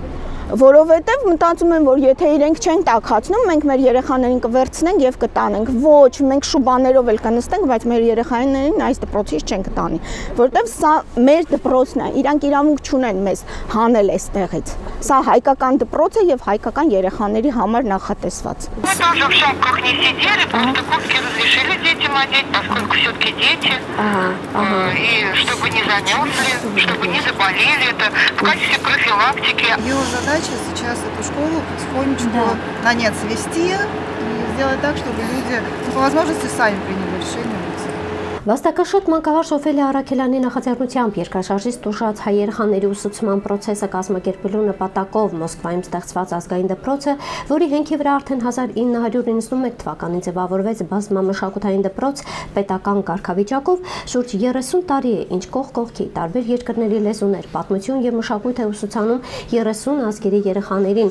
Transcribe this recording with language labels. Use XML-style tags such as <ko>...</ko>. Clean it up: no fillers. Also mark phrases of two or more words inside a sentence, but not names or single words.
<hy>Որովհետև մտածում են, որ եթե իրենք չեն տաքացնում, մենք մեր երեխաներին կվերցնենք եւ կտանենք։ Ոչ, մենք շուբաներով էլ կնստենք, բայց մեր երեխաներին այս դպրոցից չեն կտանի, որովհետև սա մեր դպրոցն է, իրանք իրավունք չունեն մեզ հանել այստեղից։ Սա հայկական դպրոց է եւ հայկական երեխաների համար նախատեսված։</hy> <ru>Ее задача сейчас эту школу потихонечку на нет свести и сделать так, чтобы люди по возможности сами приняли решение.</ru> <hy>Վաստակաշատ մանկավարժ Օֆելիա Արաքելյանի նախաձեռնությամբ երկրաշարժից տուժած հայ երեխաների ուսուցման process-ը կազմակերպելու նպատակով Մոսկվայում ստեղծված ազգային դպրոցը, որի հենքի վրա արդեն 1991 թվականին ձևավորվեց բազմամշակութային դպրոց պետական կարգավիճակով, շուրջ 30 տարի է, ինչ կողք կողքի տարբեր երկրների լեզուներ, պատմություն եւ մշակույթ է ուսուցանում 30 ազգերի երեխաներին,</hy>